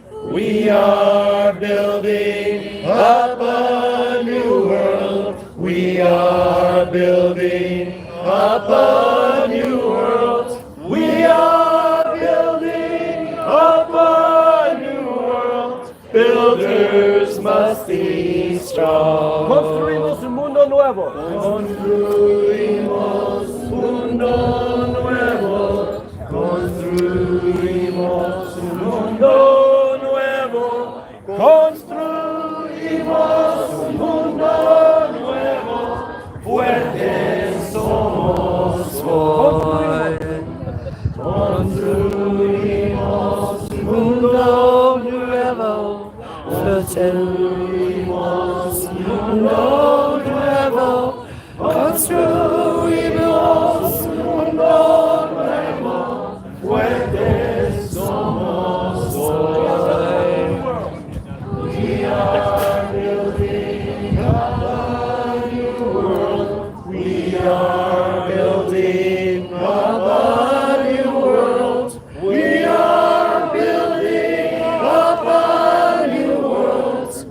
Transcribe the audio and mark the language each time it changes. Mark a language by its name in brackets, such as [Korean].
[English] We are building up a new world. We are building up a new world. We are building up a new world. Builders must be strong. [Spanish] Construimos un mundo nuevo. Construimos un mundo nuevo. Construimos un mundo nuevo. Construimos un mundo nuevo. Fuertes somos hoy. Construimos un mundo nuevo. Construimos un mundo nuevo. Construimos un mundo nuevo. Fuertes somos hoy. [English] We are building up a new world. We are building up a new world. We are building up a new world.